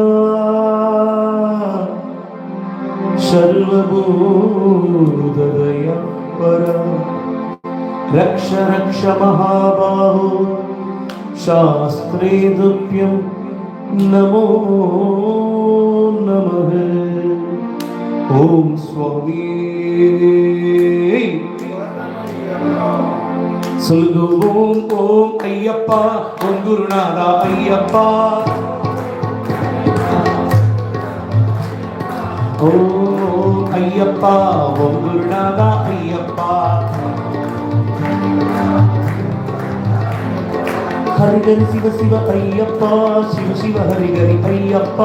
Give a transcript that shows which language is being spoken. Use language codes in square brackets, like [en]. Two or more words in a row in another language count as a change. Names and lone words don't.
[sa] सर्वभूतदया परा रक्ष रक्ष महाबाहो शास्त्रे तुभ्यं नमो नमः। [ta] ओम स्वामी சொல்லுங்க ஓம் ஓம் ஐயப்பா ஓம் குருநாதா ஐயப்பா. ஓம் ஓம் ஐயப்பா ஓம் குருநாதா ஐயப்பா. ஹரிகரி சிவ சிவ ஐயப்பா சிவ சிவ ஹரிகரி ஐயப்பா.